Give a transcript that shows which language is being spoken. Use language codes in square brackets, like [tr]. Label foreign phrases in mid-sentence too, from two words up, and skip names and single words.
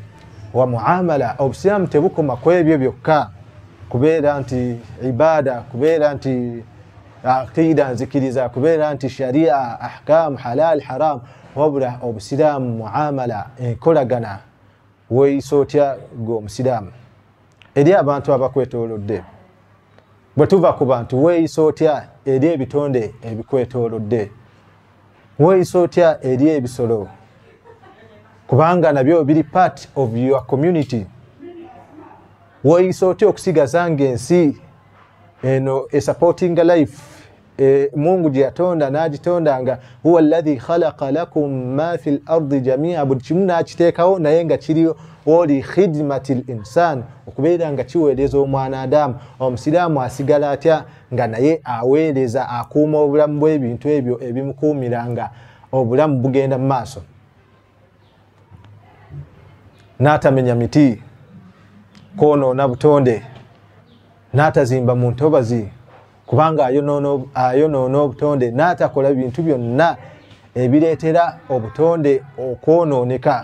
[lg] Wa muamala, obusiraamu tebukoma ku ebyo byokka, kubeera nti ibada, kubeera nti aqida nzikiriza, kubeera nti sharia, ahkam, halal, haram, wabula obusiraamu muamala, enkolagana weeyisa otya gwe omusiraamu eri abantu abakwetoolodde. Bwe tuva ku bantu weeyisa otya eri ebitonde ebikwetoolodde, weeyisa otya eri ebisolo, kubanga nabyo biri [en] part of your community. [lg] Weeyisa otya okusigaza ng'ensi eno [en] supporting life [lg] Mungu gye yatonda n'agitonda nga [ar] هو الذي خلق لكم ما في الأرض جميعا, [lg] buli kimu n'akiteekawo naye nga kiriyo oli [ar] خدمة الإنسان, [lg] okubeera nga kiweereza omwanadamu. Omusiraamu asigala atya nga naye aweereza, akuuma obulamu bw'ebintu ebyo ebimukuumira nga obulamu bugenda mu maaso. N'atamenya miti, kwonoona butonde, n'atazimba mu ntobazi kubanga ayonoona obutonde, n'atakola bintu byonna ebireetera obutonde okwonooneka.